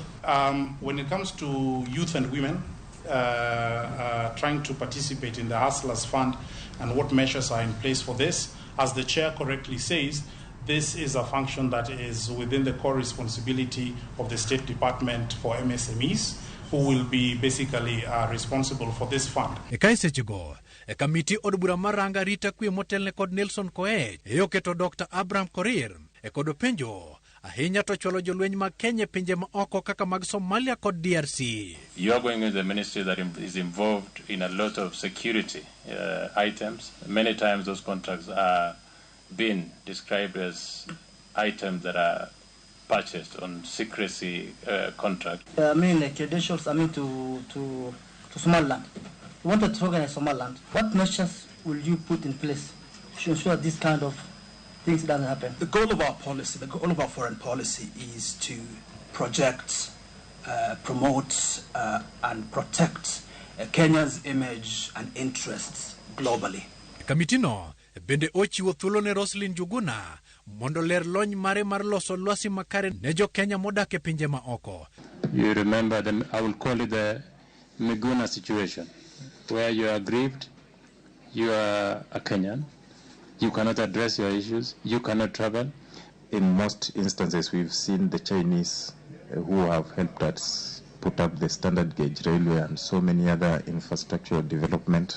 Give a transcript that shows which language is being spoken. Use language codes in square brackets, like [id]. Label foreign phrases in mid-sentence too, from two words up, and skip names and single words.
[en] When it comes to youth and women trying to participate in the Hustlers Fund and what measures are in place for this, as the chair correctly says, this is a function that is within the core responsibility of the State Department for MSMEs, who will be basically responsible for this fund. [luo] Kamiti od bura maranga rita kwe motelne kod Nelson Koech yoketo Dr. Abraham Korir kod penjo ahinya to chwalo jolweny mag Kenya pinje ma oko kaka mag Somalia kod DRC. [en] You are going with the ministry that is involved in a lot of security items. Many times those contracts are being described as items that are purchased on secrecy contract. Credentials, to Somaliland. You wanted to organize Somaliland. What measures will you put in place to ensure this kind of things doesn't happen? The goal of our policy, the goal of our foreign policy is to project, promote, and protect Kenya's image and interests globally. [luo] Kamitino bende ochiwo thuolo ne Roslyn Juguna mondo ler lony mare mar loso lwasi makare ne jo Kenya modak e pinje ma oko. [en] You remember I will call it the Miguna situation, where you are aggrieved, you are a Kenyan, you cannot address your issues, you cannot travel. In most instances, we've seen the Chinese who have helped us put up the standard gauge railway and so many other infrastructural development.